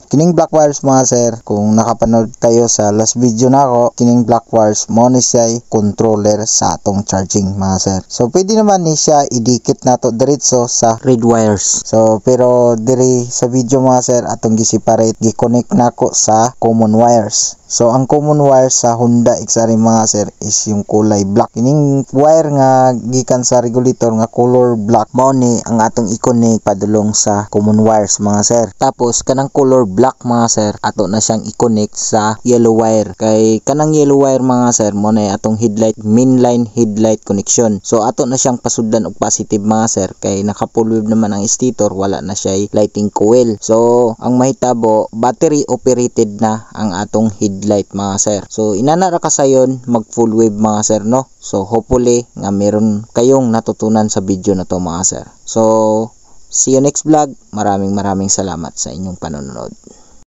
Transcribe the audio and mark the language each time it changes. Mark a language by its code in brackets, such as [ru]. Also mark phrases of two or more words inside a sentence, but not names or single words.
[ceb] Kining [en] black wires [ceb] mga sir, kung nakapanood kayo sa [en] last video [ceb] nako, kining [en] black wires [ceb] mo ni siya controller sa atong charging mga sir. So pwede naman ni siya idikit nato diretso sa red wires. So pero diri sa video mga sir, atong gi-separate, gi-connect nako sa [en] common wires. [ceb] So ang [en] common wire [ceb] sa Honda XRM mga sir is [tl] yung kulay [ceb] black. Kining wire nga gikan sa regulator nga [en] color black, [ceb] mao ni ang atong i-connect padulong sa [en] common wires [ceb] mga sir. Tapos kanang [en] color black [ceb] mga sir, ato na siyang i-connect sa [en] yellow wire. [ceb] Kay kanang [en] yellow wire [ceb] mga sir, mo na atong headlight, [en] mainline headlight connection. [ceb] So ato na siyang pasudlan og positive mga sir, kay naka- [en] full wave [ceb] naman ang stator, wala na siya [en] lighting coil. [ceb] So ang mahitabo, battery operated na ang atong headlight mga sir. So inana ra kasayon mag [en] full wave [ceb] mga sir no. [en] So hopefully [tl] nga meron kayong natutunan sa video na to mga sir. [en] So see you next vlog. [tl] Maraming salamat sa inyong panonood.